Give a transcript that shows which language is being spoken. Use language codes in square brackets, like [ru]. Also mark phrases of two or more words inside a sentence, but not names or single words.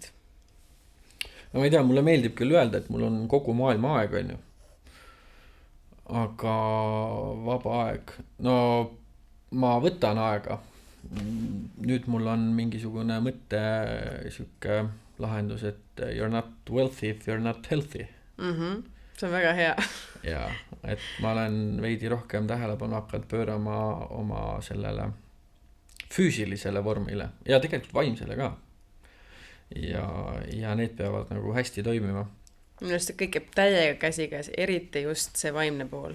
[et] No ma ei tea, mulle meeldib küll öelda, et mul on kogu maailma aeg, on ju. Aga vaba aeg, no ma võtan aega. Nüüd mul on mingisugune mõte, siuke lahendus, et [en] you're not wealthy if you're not healthy. [et] See on väga hea. Ja, et ma olen veidi rohkem tähelepanu hakanud pöörama oma sellele füüsilisele vormile ja tegelikult vaimsele ka. Ja need peavad nagu hästi toimima. Minu arust kõik jääb täiega käsikäes, eriti just see vaimne pool.